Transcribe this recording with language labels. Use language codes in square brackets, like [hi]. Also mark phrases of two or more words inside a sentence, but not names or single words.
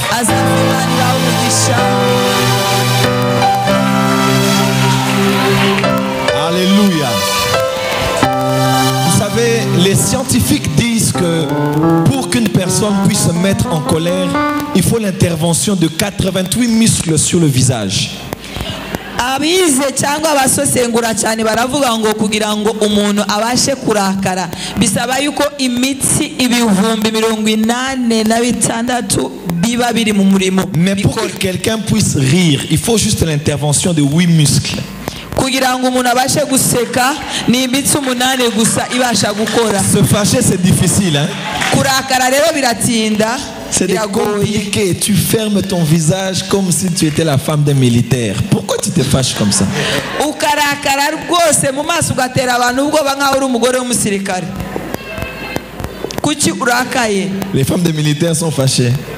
[fr] Alléluia. Vous savez, les scientifiques disent que pour qu'une personne puisse se mettre en colère, il faut l'intervention de 88 muscles sur le visage. [rw] Abize cyangwa abasosengura cyane baravuga ngo kugira ngo umuntu abashe kurakara bisaba yuko imitsi ibihumbi 86 biba biri mu murimo. [fr] Mais pour que quelqu'un puisse rire, il faut juste l'intervention de 8 muscles. [rw] Kugira ngo umuntu abashe guseka ni imitsi 8 gusa ibasha gukora. [fr] Se fâcher c'est difficile, hein? [rw] Kurakara rero biratinda. [fr] C'est compliqué. Tu fermes ton visage comme si tu étais la femme d'un militaire. Pourquoi tu te fâches comme ça? Les femmes des militaires sont fâchées.